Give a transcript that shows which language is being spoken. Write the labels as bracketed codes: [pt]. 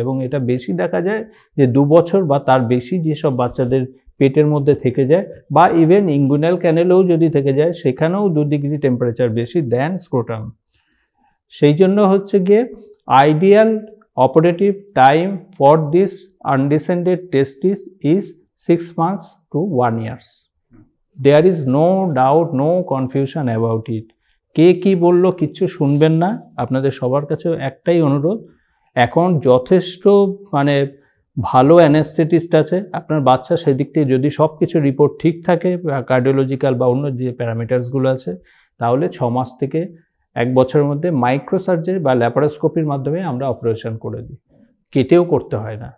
[bn] এবং এটা বেশি দেখা যায় যে 2 বছর বা তার বেশি যেসব বাচ্চাদের পেটের মধ্যে থেকে যায়, বা ইভেন ইঙ্গুইনাল ক্যানেলেও যদি থেকে যায়, সেখানেও 2 ডিগ্রি টেম্পারেচার বেশি দেন স্ক্রোটাম। সেই জন্য হচ্ছে গিয়ে ideal operative time for this undescended testis is [en] 6 months to 1 year. There is no doubt, no confusion about it. [bn] কে কি বললো কিচ্ছু শুনবেন না, আপনাদের সবার কাছে একটাই অনুরোধ, এখন যথেষ্ট মানে ভালো অ্যানেস্থেটিস্ট আছে, আপনার বাচ্চা সেদিক থেকে যদি সব কিছু রিপোর্ট ঠিক থাকে, কার্ডিওলজিক্যাল বা অন্য যে প্যারামিটার্সগুলো আছে, তাহলে 6 মাস থেকে 1 বছরের মধ্যে মাইক্রোসার্জারি বা ল্যাপারোস্কোপির মাধ্যমে আমরা অপারেশন করে দিই, কেটেও করতে হয় না।